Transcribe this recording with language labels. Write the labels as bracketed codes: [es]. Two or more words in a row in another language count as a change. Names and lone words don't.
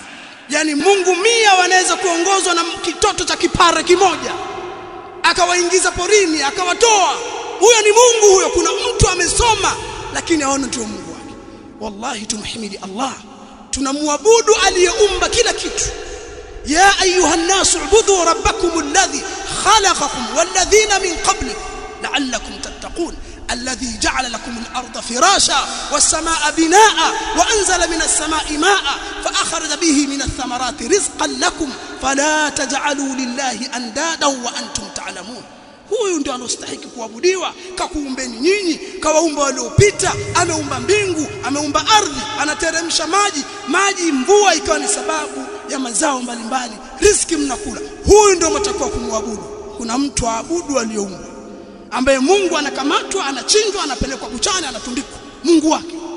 [sw] Yani Mungu 100 wanaweza kuongozwa na kitoto cha kipara kimoja, akawaingiza porini akawatoa. Huyo ni Mungu huyo. Kuna mtu amesoma lakini aona ndio Mungu wake. Wallahi tumhimidi Allah, tunamwabudu aliyeumba kila kitu. [ar] يا أيها الناس اعبدوا ربكم الذي خلقكم والذين من قبلكم لعلكم تتقون الذي جعل لكم الأرض فراشا والسماء بناء وأنزل من السماء ماء فأخرج به من الثمرات رزقا لكم فلا تجعلوا لله أندادا وأنتم تعلمون. [sw] Huyu ndio anastahili kuabudiwa. Kakuumbeni nyinyi, kawaumba waliopita, ameumba mbingu, ameumba ardhi, anateremsha maji mvua ikawa ni sababu ya mazao mbalimbali, riziki mnakula. Huyu ndio mtakuwa kumwabudu. Kuna mtu aabudu aliyeumba, ambaye Mungu anakamatwa, anachinjwa, anapelekwa buchani, anatundikwa, Mungu wake.